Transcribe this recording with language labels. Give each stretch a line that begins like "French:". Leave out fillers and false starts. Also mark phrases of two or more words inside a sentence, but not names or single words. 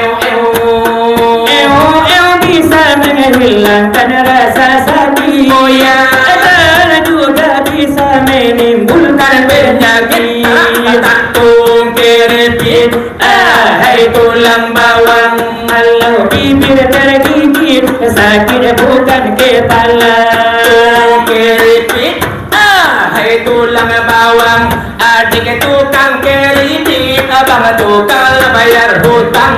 Indonesian: bisa menghilangkan rasa sakit oh ya dan juga bisa menimbulkan penyakit takung keripit hai tulang bawang kalau bibir tergigit sakit bukan kepala keripit hai tulang bawang adik tukang keripit abang tukang bayar hutang